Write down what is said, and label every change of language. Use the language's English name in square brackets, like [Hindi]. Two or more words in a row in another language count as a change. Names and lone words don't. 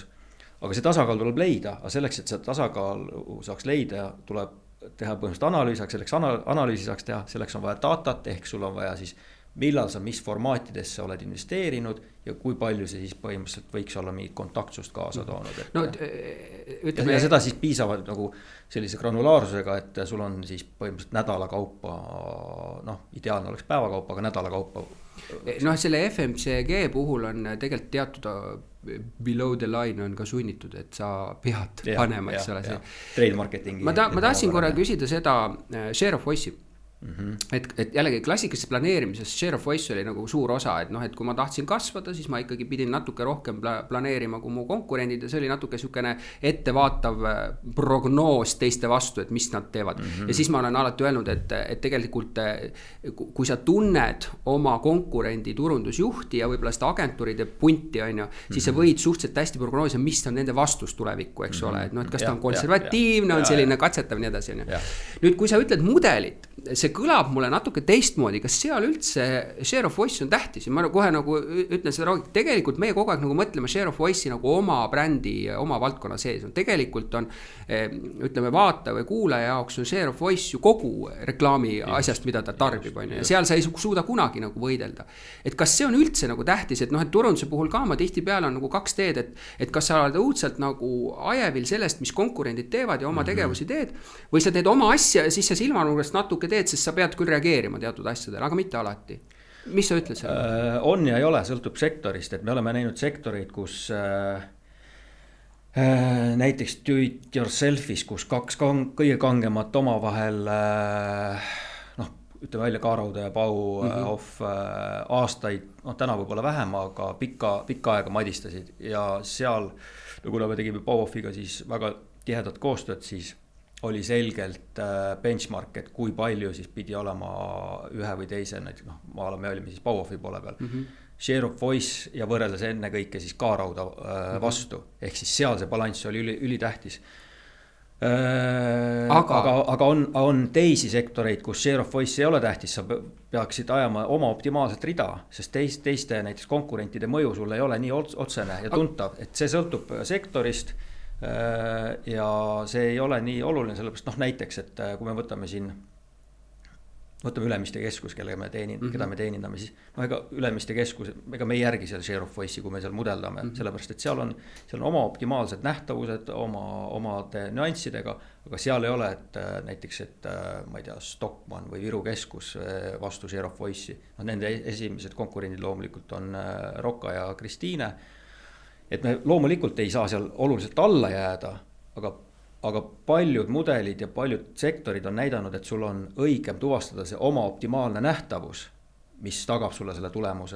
[Estonian] Aga see tasakaal tuleb leida, aga selleks, et see tasakaal saaks leida, tuleb teha põhimõtteliselt analüüs, aga selleks analüüsi saaks teha, selleks on vaja datat, ehk sul on vaja siis millal sa mis formaatidesse oled investeerinud ja kui palju see siis põhimõtteliselt võiks olla mingit kontaktsust kaasa toonud. Ja seda siis piisavalt nagu sellise granulaarsusega, et sul on siis põhimõtteliselt nädala kaupa, ideaalne oleks päeva kaupa, aga nädala kaupa. Selle FMCG puhul on tegelikult teatud [English] below the line [Estonian] on ka sunnitud, et sa pead panema, eks ole see. [English] Trade marketingi. [Estonian] Ma tahtsin korra küsida seda [English] share of voice'i. [Estonian] Et jällegi klassikalises planeerimises [English] share of voice [Estonian] oli nagu suur osa, et kui ma tahtsin kasvada, siis ma ikkagi pidin natuke rohkem planeerima kui mu konkurendid ja see oli natuke sükene ettevaatav prognoos teiste vastu, et mis nad teevad. Ja siis ma olen alati öelnud, et tegelikult kui sa tunned oma konkurendi turundusjuhti ja võib-olla seda agentuuride punti on ju, siis sa võid suhteliselt hästi prognoosida, mis on nende vastus tulevikku, eks ole, et kas ta on konservatiivne, on selline katsetav nii edasi. Nüüd, kui sa ütled mudelit, see kõlab mulle natuke teistmoodi, kas seal üldse [English] share of voice [Estonian] on tähtis ja ma kohe nagu ütlen seda rohkem, tegelikult meie kogu aeg nagu mõtleme [English] share of voice'i [Estonian] nagu oma brändi, oma valdkonna sees. Tegelikult on, ütleme, vaata või kuulaja jaoks on [English] share of voice [Estonian] ju kogu reklaami asjast, mida ta tarbib, ja seal sa ei suuda kunagi nagu võidelda. Et kas see on üldse nagu tähtis, et turunduse puhul ka ma tihtipeale on nagu 2 teed, et kas sa oled õudselt nagu ajevil sellest, mis konkurendid teevad ja oma tegevusi teed, või sa teed oma asja ja siis sa silmanurgast natuke teed, sest sa pead küll reageerima teatud asjadele, aga mitte alati. Mis sa ütled selle? On ja ei ole, sõltub sektorist, et me oleme näinud sektoreid, kus näiteks [English] do it yourself'is, [Estonian] kus 2 kõige kangemat oma vahel ütleme välja Kaaraude ja Pau off aastaid, täna võib-olla vähem, aga pikka aega madistasid ja seal, kuna me tegime Pau offiga siis väga tihedat koostööd, siis oli selgelt benchmark, et kui palju siis pidi olema ühe või teise, näiteks me olime siis Bauhofi poole peal, [English] share of voice [Estonian] ja võrreldes enne kõike siis K-rauda vastu, ehk siis seal see balanss oli ülitähtis. Aga on teisi sektoreid, kus [English] share of voice [Estonian] ei ole tähtis, sa peaksid ajama oma optimaalset rida, sest teiste näiteks konkurentide mõju sul ei ole nii otsene ja tuntav, et see sõltub sektorist ja see ei ole nii oluline, sellepärast näiteks, et kui me võtame Ülemiste keskus, keda me teenindame, siis ega Ülemiste keskus, ega me ei järgi seal [English] share of voice'i, [Estonian] kui me seal mudeldame, sellepärast, et seal on oma optimaalsed nähtavused, omade nüanssidega, aga seal ei ole, et näiteks, et ma ei tea, Stockmann või Viru keskus vastu [English] share of voice'i. [Estonian] Nende esimesed konkurendid loomulikult on Rocca ja Kristiine, et me loomulikult ei saa seal oluliselt alla jääda, aga paljud mudelid ja paljud sektorid on näidanud, et sul on õigem tuvastada see oma optimaalne nähtavus, mis tagab sulle selle tulemuse.